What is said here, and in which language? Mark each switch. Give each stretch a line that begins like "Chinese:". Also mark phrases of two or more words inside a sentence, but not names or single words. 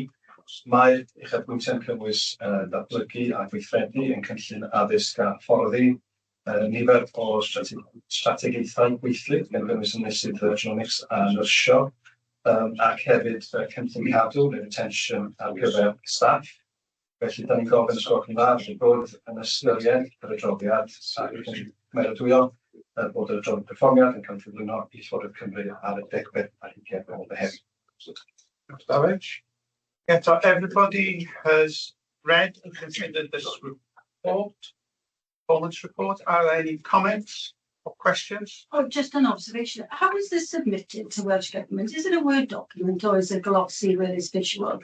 Welsh: Mae uchafbwyntiau'n cynnwys datblygu a gweithredu yn cynllun addysg a fforddi nifer o strategaethau gweithlu gan gynnwys ymnesydd genomics a nyrsio ac hefyd cynllun cadw neu retention ar gyfer staff. Felly, da ni'n gofyn os gwelwch yn dda, felly bod yn ystyried yr adroddiad ac yn cymeradwyo bod yr adroddiad perfformiad yn cael ei gyflwyno i Llywodraeth Cymru ar y 10 ar 20 o Fehefin.
English: Yeah, so everybody has read and considered this report, performance report. Are there any comments or questions? Oh, just an observation. How is this submitted to Welsh Government? Is it a Word document or is it glossy where it's visual?